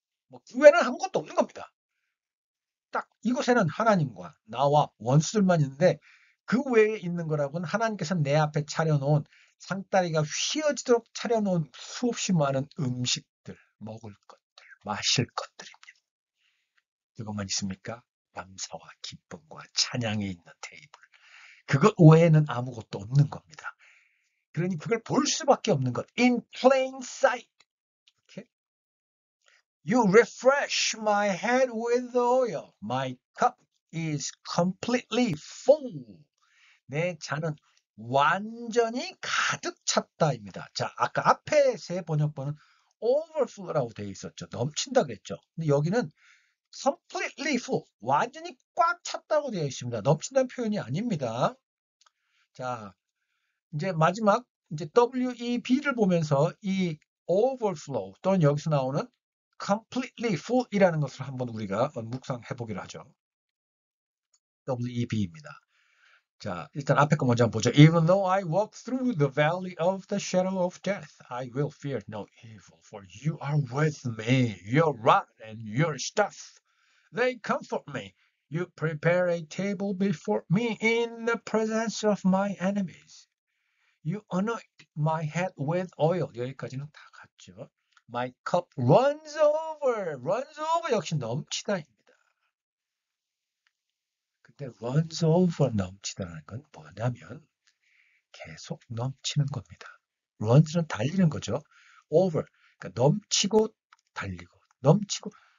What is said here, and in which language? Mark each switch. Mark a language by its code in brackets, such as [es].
[ko] 그 외에는 아무것도 없는 겁니다. 딱 이곳에는 하나님과 나와 원수들만 있는데 그 외에 있는 거라고는 하나님께서 내 앞에 차려놓은 상다리가 휘어지도록 차려놓은 수없이 많은 음식들, 먹을 것들, 마실 것들입니다. 그것만 있습니까? 감사와 기쁨과 찬양이 있는 테이블. 그것 외에는 아무것도 없는 겁니다. 그러니 그걸 볼 수밖에 없는 것. [en] In plain sight. Okay? You refresh my head with oil. My cup is completely full. [ko] 내 잔은 완전히 가득 찼다입니다. 자, 아까 앞에 세 번역본은 overflow라고 되어 있었죠. 넘친다 그랬죠. 근데 여기는 completely full, 완전히 꽉 찼다고 되어 있습니다. 넘친다는 표현이 아닙니다. 자, 이제 마지막 이제 WEB를 보면서 이 overflow 또는 여기서 나오는 completely full 이라는 것을 한번 우리가 묵상해 보기로 하죠. WEB입니다. 자, 일단 앞에 거 먼저 한번 보죠. [en] Even though I walk through the valley of the shadow of death, I will fear no evil, for you are with me. Your rod and your staff, they comfort me. You prepare a table before me in the presence of my enemies. You anoint my head with oil. 여기까지는 다 갔죠. My cup runs over. [ko] runs over 역시 넘치다입니다. 근데 runs over 넘치다는 건 뭐냐면 계속 넘치는 겁니다. runs는 달리는 거죠. over, 그러니까 넘치고 달리고 넘치고.